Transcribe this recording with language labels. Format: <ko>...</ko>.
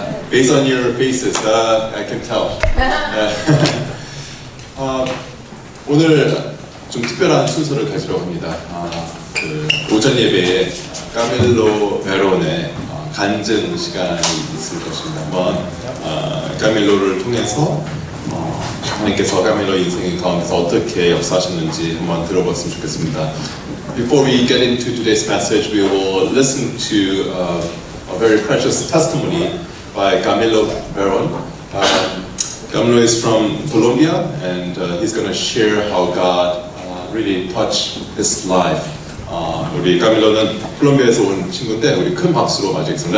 <en>Based on your faces, I can tell.</en> <ko>오늘 좀 특별한 순서를 가지러 합니다. 오전 예배에 까밀로 베론의 간증 시간이 있을 것입니다. 한번 까밀로를 통해서 하나님께서 까밀로 인생 가운데서 어떻게 역사하셨는지 한번 들어봤으면 좋겠습니다.</ko> <en>Before we get into today's message, we will listen to a very precious testimony by Camilo Veron. Camilo is from Colombia, and he's going to share how God really touched his life.</en> <ko>우리 까밀로는 콜롬비아에서 온 친구인데 우리 큰 박수로 맞이하겠습니다.</ko>